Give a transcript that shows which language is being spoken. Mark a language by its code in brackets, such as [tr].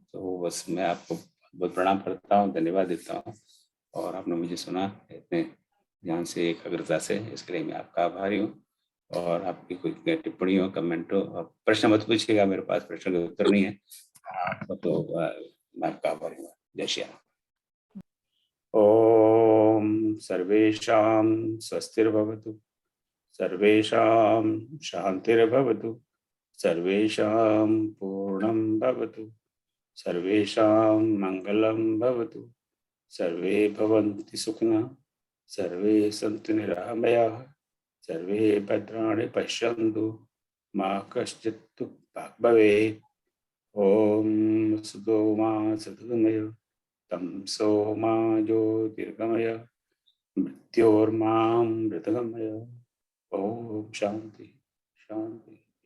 [hi] तो बस मैं आपको बहुत प्रणाम करता हूँ, धन्यवाद देता हूँ, और आपने मुझे सुना इतने ध्यान से, एकाग्रता से, इसके लिए मैं आपका आभारी हूँ। और आपकी कोई टिप्पणी हो, कमेंट हो, आप प्रश्न मत पूछिएगा, मेरे पास प्रश्न का उत्तर नहीं है। तो मैं आपका आभारी हूँ। जय श्री राम। [sa] ओम सर्वेषां स्वस्तिर्भवतु, सर्वेषां शान्तिर्भवतु, सर्वेषां पूर्णं भवतु, सर्वेषां मङ्गलं भवतु, सर्वे भवन्तु सुखिनः, सर्वे सन्तु निरामयाः, सर्वे भद्राणि पश्यन्तु, मा कश्चित् दुःखभाग् भवेत्। ॐ सतो मा सद्गमय, तमसो मा ज्योतिर्गमय, मृत्योर्मां मृतगमय। ओम शांति शांति।